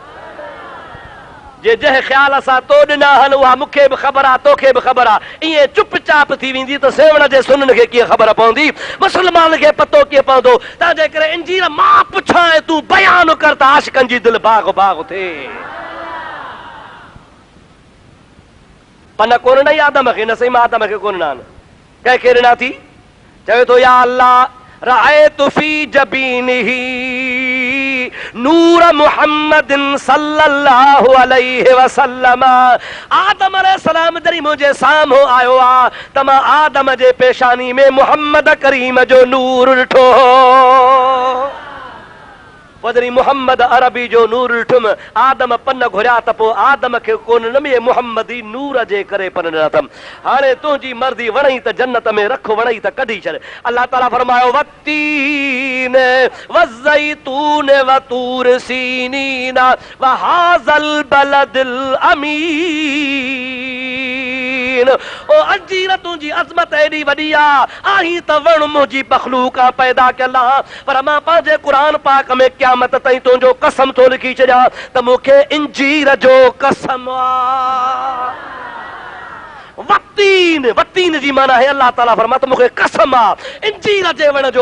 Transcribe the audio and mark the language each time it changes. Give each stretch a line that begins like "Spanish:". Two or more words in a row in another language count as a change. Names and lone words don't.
Sindhi: जे जंहिं ख़्याल सां तो ॾिना आहिनि उहा मूंखे बि ख़बर आहे, तोखे बि ख़बर आहे, ईअं चुपचाप थी वेंदी त सेवण जे सुननि खे कीअं ख़बर पवंदी, मुस्लमान खे पतो कीअं पवंदो? तंहिंजे करे इंजीर मां पुछां, तूं बयानु कर त आशिकनि जी दिलि बाग़ बाग़ थिए। पन कोन ॾिनई आदम खे, न सही मां आदम खे कोन ॾिना आहिनि, कंहिंखे ॾिना थी? चवे थो,
Arabic: يا الله رأيت في جبينه نور محمد صلى الله عليه وسلم.
Sindhi: आदम अलैहिस्सलाम जॾहिं मुंहिंजे साम्हूं आयो आहे त मां आदम जे पेशानी में मुहम्मद करीम जो नूर ॾिठो। वजरी मोहम्मद अरबी जो नूर ॾिठुमि, आदम पन घुरिया त पोइ आदम खे कोन न मिले, मोहम्मदी नूर जे करे पन ॾिना अथमि। हाणे तुंहिंजी मर्ज़ी, वणई त जन्नत में रख, वणई त कढी छॾ।
Arabic: الله تعالى
Sindhi: फरमायो,
Arabic: والتين والزيتون وطور سينين وهذا البلد الأمين.
Sindhi: ओ अंजीर तुंहिंजी अज़मत एॾी वॾी आहे, आहीं त वण मुंहिंजी मख़लूक आहे, पैदा कयल आहे, पर मां पंहिंजे क़ुरान पाक में क़यामत ताईं तुंहिंजो कसम थो लिखी छॾियां त मूंखे इंजीर जो कसम आहे। वत्तीन, वत्तीन जी माना है
Arabic: الله تعالى
Sindhi: फरमा त मूंखे कसम आहे इंजीर जे वण जो।